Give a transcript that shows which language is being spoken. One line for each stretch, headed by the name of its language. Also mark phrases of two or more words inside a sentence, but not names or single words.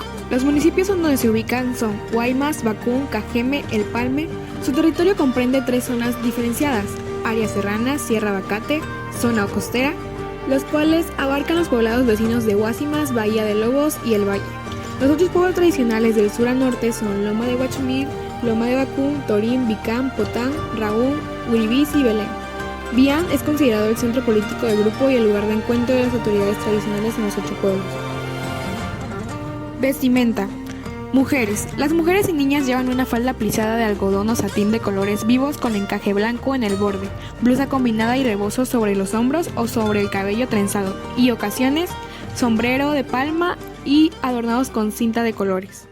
Spanish: Los municipios donde se ubican son Guaymas, Bacún, Cajeme, El Palme. Su territorio comprende 3 zonas diferenciadas: área serrana, Sierra Bacate, zona costera, los cuales abarcan los poblados vecinos de Guasimas, Bahía de Lobos y El Valle. Los otros pueblos tradicionales del sur al norte son Loma de Guachumil, Loma de Bacún, Torín, Vicán, Potán, Rahún, Uribís y Belén. Bian es considerado el centro político del grupo y el lugar de encuentro de las autoridades tradicionales en los 8 pueblos. Vestimenta. Mujeres. Las mujeres y niñas llevan una falda plisada de algodón o satín de colores vivos con encaje blanco en el borde, blusa combinada y rebozos sobre los hombros o sobre el cabello trenzado, y ocasiones, sombrero de palma y adornados con cinta de colores.